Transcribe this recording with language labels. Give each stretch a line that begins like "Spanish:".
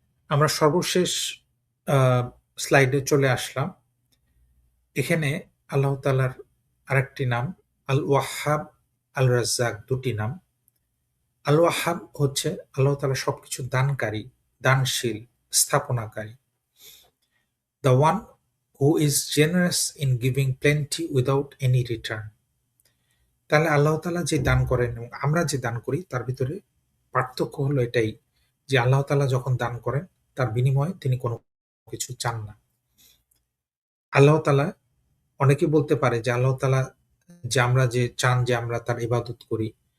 Bangla: আমরা সর্বশেষ আ স্লাইডে চলে আসলাম। এখানে আল্লাহ তাআলার আরেকটি নাম আল ওয়াহ্হাব, আল রাজ্জাক, ২ টি নাম। আল ওয়াহ্হাব হচ্ছে আল্লাহ তাআলা সবকিছু দানকারী, দানশীল, স্থাপনাকারী।
English: The one who is generous in giving plenty without any return.
Bangla: তাহলে আল্লাহ তাআলা যে দান করেন এবং আমরা যে দান করি তার ভিতরে পার্থক্য হলো এটাই যে আল্লাহ তাআলা যখন দান করেন তার বিনিময়ে তিনি কোনো কিছু চান না। আল্লাহ তাআলা, অনেকে বলতে পারে যে আল্লাহ তাআলা যে আমরা যে চান যে আমরা তার ইবাদত করি।